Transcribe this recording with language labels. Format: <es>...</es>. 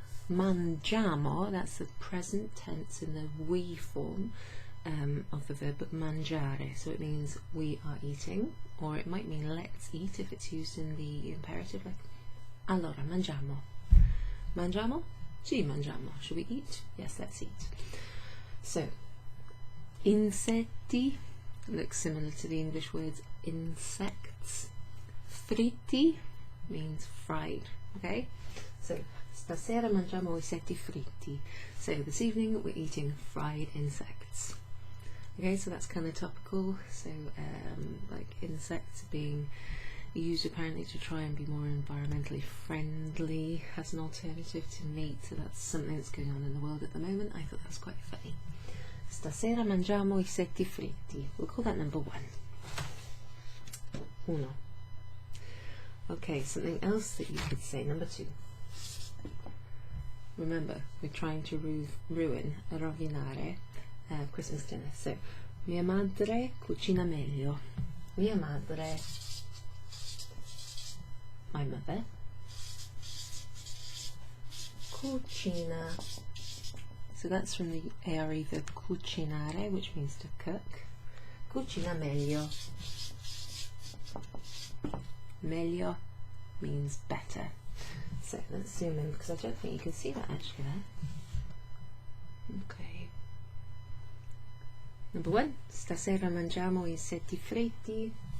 <en>Mangiamo, that's the present tense in the we form of the verb mangiare, so it means we are eating, or it might mean let's eat if it's used in the imperative, like</en> <it>allora mangiamo. Mangiamo? Sì, mangiamo.</it> <en>Should we eat? Yes, let's eat. So insetti looks similar to the English words insects. Fritti means fried.</en> <it>Okay, so stasera mangiamo insetti fritti.</it> <en>So this evening we're eating fried insects. Okay, so that's kind of topical. So like insects being used apparently to try and be more environmentally friendly as an alternative to meat. So that's something that's going on in the world at the moment. I thought that was quite funny.</en> <it>Stasera mangiamo insetti fritti.</it> <en>We'll call that number 1.</en> <it>Uno.</it> <en>Okay, something else that you could say, number 2. Remember, we're trying to ruin, rovinare, Christmas dinner.</en> <it>So, mia madre cucina meglio. Mia madre,</it> <en>my mother,</en> <it>cucina.</it> <en>So that's from the ARE verb cucinare, which means to cook.</en> <it>Cucina meglio.</it> <en>Meglio means better. So let's zoom in because I don't think you can see that actually there. Okay. Number 1,</en> <it>stasera mangiamo I insetti fritti.</it>